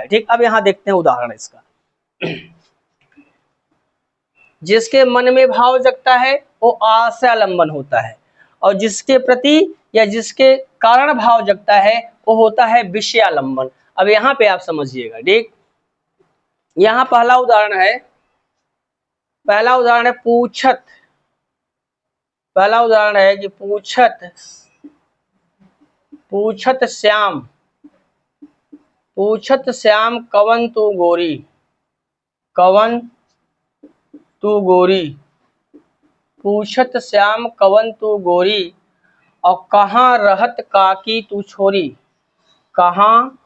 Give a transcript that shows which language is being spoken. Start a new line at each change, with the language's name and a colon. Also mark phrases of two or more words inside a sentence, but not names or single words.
Hindi: ठीक, अब यहां देखते हैं उदाहरण इसका। जिसके मन में भाव जगता है वो आश्रयालंबन होता है, और जिसके प्रति या जिसके कारण भाव जगता है वो होता है विषयालंबन। अब यहाँ पे आप समझिएगा। ठीक, यहाँ पहला उदाहरण है पूछत। पहला उदाहरण है कि
Braj: पूछत श्याम, पूछत श्याम कवन तू गोरी, कवन तू गोरी, पूछत श्याम कवन तू गोरी, और कहाँ रहत काकी तू छोरी, कहाँ